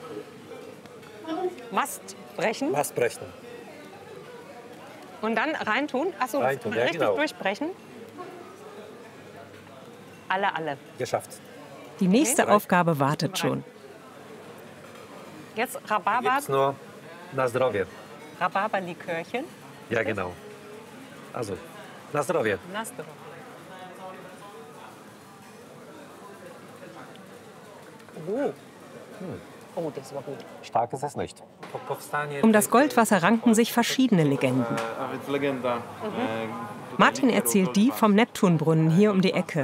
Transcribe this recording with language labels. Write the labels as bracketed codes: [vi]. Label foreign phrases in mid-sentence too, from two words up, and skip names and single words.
[de] Mast brechen was brechen. und dann reintun. Achso, Reintun, ja, richtig genau. durchbrechen. Alle. Geschafft. Die nächste Aufgabe wartet schon. Jetzt Rhabarber, Gibt's nur [pl] na zdrowie. [de] Rhabarberlikörchen. Ja, genau. Also, [pl] na zdrowie. Na zdrowie. [de] Oh, das war gut. Stark ist es nicht. Um das Goldwasser ranken sich verschiedene Legenden. Martin erzählt die vom Neptunbrunnen hier um die Ecke.